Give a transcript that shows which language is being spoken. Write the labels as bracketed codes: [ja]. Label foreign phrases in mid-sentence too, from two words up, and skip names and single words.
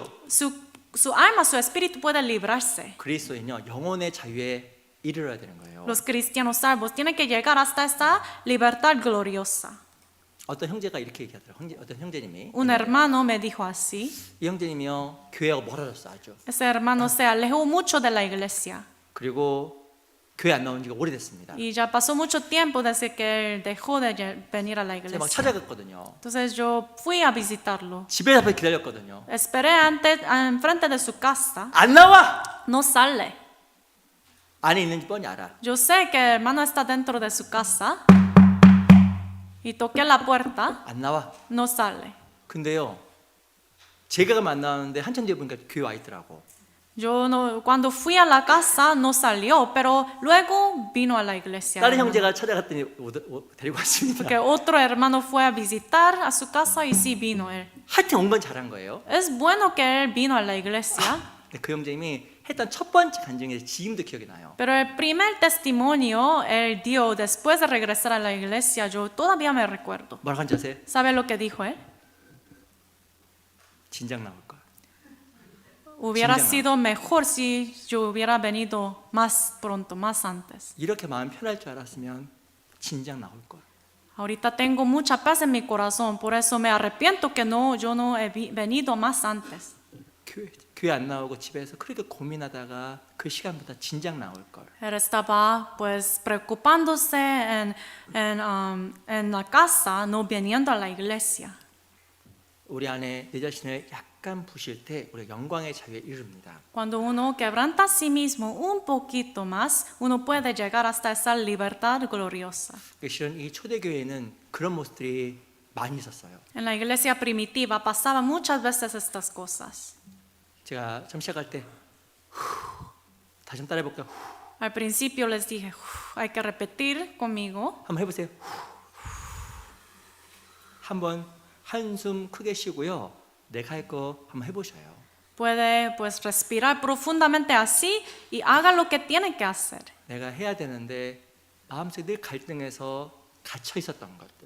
[es] Su alma, su espíritu puede librarse. [ko] 그리스도인요. 영혼의 자유에 이르러야 되는 거예요. [es] Los cristianos salvos tienen que llegar hasta esta libertad gloriosa. [ko] 어떤 형제가 이렇게 얘기하더라고요. 어떤 형제님이 [es] Un hermano me dijo así. [ko] 이 형제님이요. 교회하고 멀어졌어 아주. [es] Ese hermano se alejó mucho de la iglesia. [ko] 그리고 교회 안 나온 지가 오래됐습니다. [es] Y ya pasó mucho tiempo desde que él dejó de venir a la [ko] 제가 막 [es] iglesia. [ko] 찾아갔거든요. [es] Entonces yo fui a visitarlo. [ko] 집에 앞에 기다렸거든요. [es] Esperé enfrente de su casa. [ko] 안 나와! [es] No sale. [ko] 안에 있는지 뻔히 알아. [es] Yo sé que el hermano está dentro de su casa. Y toqué la puerta. [ko] 안 나와. [es] No sale. [ko] 근데요. 제가 만나는데 한참 뒤에 보니까 교회 와 있더라고. [es] Cuando fui a la casa no salió, pero luego vino a la iglesia. [ko] 다른 형제가 찾아갔더니 데리고 왔습니다. [es] Porque otro hermano fue a visitar a su casa y sí vino él. [ko] 하여튼 온 건 잘한 거예요. [es] Es bueno que él vino a la iglesia, [ko] 근데 그 형제님이 했던 첫 번째 간증에서 지금도 기억이 나요. [es] pero el primer testimonio él dio después de regresar a la iglesia, yo todavía me recuerdo. [ko] 뭐라고 한지 아세요? [es] ¿Sabe lo que dijo él? [ko] 진작 나올 걸. [es] Hubiera [ko] 진작 [es] sido mejor si yo hubiera venido más pronto, más antes. [ko] 이렇게 마음 편할 줄 알았으면 진작 나올 걸. [es] Ahorita tengo mucha paz en mi corazón, por eso me arrepiento que yo no he venido más antes. [ko] 교회 안 나오고 집에서 그렇게 고민하다가 그 시간보다 진작 나올 걸. [es] Él estaba pues preocupándose en la casa, no viniendo a la iglesia. [ko] 우리 안에 내 자신을 약간 부실 때 우리가 영광의 자유에 이릅니다. [es] Cuando uno quebranta a sí mismo un poquito más, uno puede llegar hasta esa libertad gloriosa. [ko] 실은 이 초대교회에는 그런 모습들이 많이 있었어요. [es] En la iglesia primitiva pasaba muchas veces estas cosas. [ko] 제가 처음 시작할 때 다시 한번 따라해볼까요? [es] Al principio les dije, hay que repetir conmigo. [ko] 한번 해보세요. 한번 한숨 크게 쉬고요. 내가 할 거 한번 해보셔요. [es] Puede pues respirar profundamente así y haga lo que tiene que hacer. [ko] 내가 해야 되는데 마음속에 늘 갈등해서 갇혀 있었던 것들.